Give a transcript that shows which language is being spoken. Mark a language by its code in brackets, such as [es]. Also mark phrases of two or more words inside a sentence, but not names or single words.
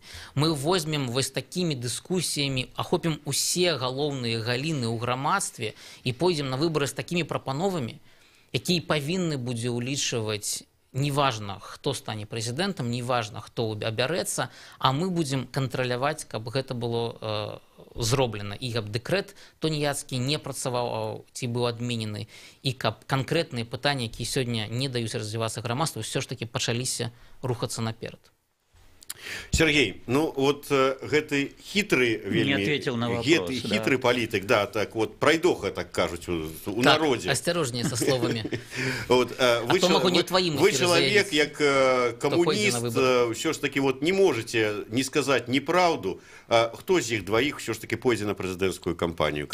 [be] Мы возьмем вось такімі дыскусіямі, ахопім усе галоўныя галіны ў грамадстве і пойдзем на выбары з такімі прапановамі, якія павінны будзе ўлічваць неважно, хто стане прэзідэнтам, неважно, хто абярэцца, а мы будзем кантраляваць, каб гэта было зроблена, і каб дэкрэт тоніяцкі не працаваў ці быў адменены, і каб канкрэтныя пытанні, якія сёння не даюць развівацца грамадству, ўсё ж такі пачаліся рухацца наперад. Сергей, [ru] ну вот [be] гэты хитрый вельмі, [ru] не ответил на вопрос, хитрый политик, да, так вот пройдоха, так [be] кажуть у народе. [ru] Осторожнее со словами. Вот, вы человек, як коммунист, все ж таки вот не можете не сказать неправду. Кто из них двоих все ж таки пойдет на президентскую кампанию?